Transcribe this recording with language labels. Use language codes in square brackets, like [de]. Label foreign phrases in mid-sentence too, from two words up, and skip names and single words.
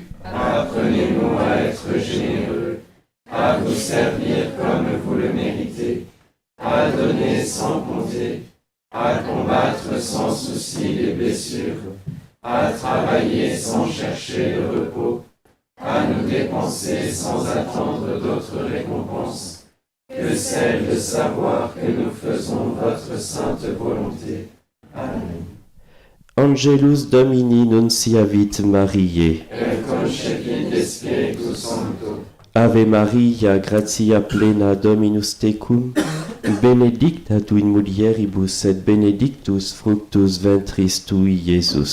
[fr] Apprenez-nous à être généreux, à vous servir comme vous le méritez, à donner sans compter, à combattre sans souci les blessures, à travailler sans chercher le repos, à nous dépenser sans attendre d'autres récompenses que celle de savoir que nous faisons votre sainte volonté. Amen. [la] Angelus Domini nunciavit Mariae. Et concepit de Spiritu Sancto. Ave Maria, gratia plena Dominus tecum, benedicta tu in mulieribus et benedictus fructus ventris tui, Iesus.